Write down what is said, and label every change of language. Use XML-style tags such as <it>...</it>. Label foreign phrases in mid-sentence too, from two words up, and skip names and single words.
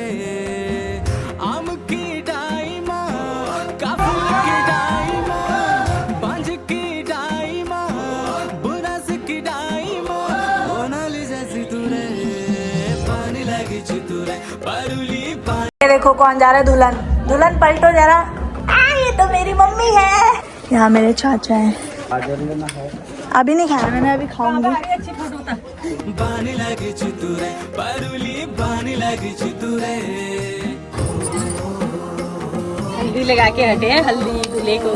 <gbm>आम की डाइमा, काफुल की डाइमा, बांझ की डाइमा, बुरास की डाइमा, मोनालिसा चितुरे, बानी लगी चितुरे, परुली बानी।</gbm> <hi>देखो कौन जा रहा है, दुल्हन। दुल्हन पलटो जरा। ये तो मेरी मम्मी है। यहाँ मेरे चाचा हैं। अभी नहीं खाया मैंने, अभी खाऊंगी।</hi> <gbm>बानी लगी चितुरे, परुली बानी लगी चितुरे।</gbm> <hi>हल्दी लगा के हटे हैं, हल्दी दूल्हे को।</hi>